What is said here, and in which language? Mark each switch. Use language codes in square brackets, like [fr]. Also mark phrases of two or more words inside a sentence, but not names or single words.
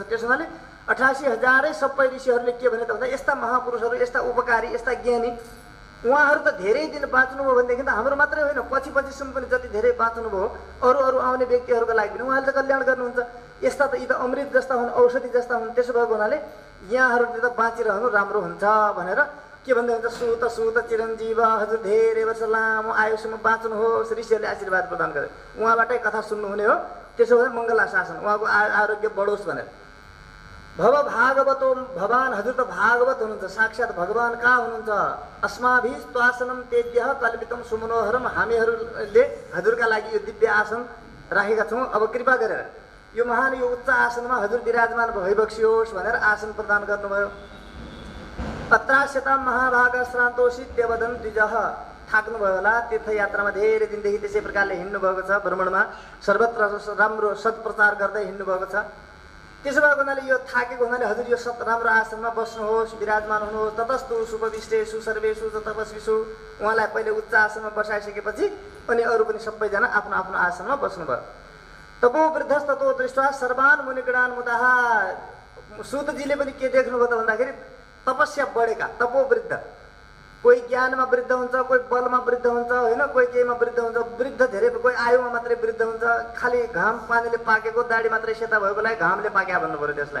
[ne] त्यस हुनाले 88,000 सबै ऋषिहरूले के भने त भन्दा यस्ता महापुरुषहरू, यस्ता उपकारी, यस्ता ज्ञानी, उहाँहरू त धेरै दिन बाँच्नुभयो भनेदेखि त हाम्रो मात्रै होइन, पछिसम्म पनि जति धेरै बाँच्नुभयो अरू आउने व्यक्तिहरूको लागि पनि उहाँले त कल्याण गर्नुहुन्छ। यस्ता त यी त अमृत जस्ता हुन्, औषधि जस्ता हुन्। त्यसो भएको हुनाले यहाँहरूले त बाँचिरहनु राम्रो हुन्छ भनेर के भन्दै हुन्छ? [sa] सुत सुत चिरञ्जीव, [ne] हजुर धेरै वर्ष लामो आयुसम्म बाँच्नुहोस्, ऋषिहरूले आशीर्वाद प्रदान गरे। उहाँबाटै कथा सुन्नुहुने हो। त्यसो भए मङ्गला शासन, उहाँको आरोग्य बढोस् भनेर। [sa] भव भागवतो भवान, [ne] हजुर त भागवत हुनुहुन्छ, साक्षात् भगवान कहाँ हुनुहुन्छ? [sa] अस्माभि स्वासनम तेज्य कल्पितम सुमनोहरम, [ne] हामीहरूले हजुरका लागि यो दिव्य आसन राखेका छौँ, अब कृपा गरेर यो महान यो उच्च आसनमा हजुर विराजमान भइबक्सियोस् भनेर आसन प्रदान गर्नुभयो। [sa] अत्रास्यतां महाभाग श्रान्तोषि देवदन द्विजः, [ne] थाक्नुभयो होला, तीर्थयात्रामा धेरै दिनदेखि त्यसै प्रकारले हिँड्नुभएको छ, भ्रमणमा सर्वत्र राम्रो सत्प्रचार गर्दै हिँड्नुभएको छ। त्यसो भएको हुनाले यो थाकेको हुनाले हजुर यो राम्रो आसनमा बस्नुहोस्, विराजमान हुनुहोस्। [sa] ततस्तु सुपविष्टेषु सर्वेषु तपस्विषु, [ne] उहाँलाई पहिले उच्च आसनमा बसाइसकेपछि अनि अरू पनि सबैजना आफ्नो आफ्नो आसनमा बस्नुभयो। [sa] तपो वृद्धस्ततो दृष्ट्वा सर्वान् मुनिगणान् मुदाः, [ne] सुतजीले पनि के देख्नुभयो त भन्दाखेरि तपस्या बढेका तपो वृद्ध, कोही ज्ञानमा वृद्ध हुन्छ, कोही बलमा वृद्ध हुन्छ, होइन, कोही केहीमा वृद्ध हुन्छ। वृद्ध धेरै, कोही आयुमा मात्रै वृद्ध हुन्छ, खालि घाम पानीले पाकेको, दाढी मात्रै सेता भएकोलाई घामले पाक्या भन्नु पऱ्यो त्यसलाई।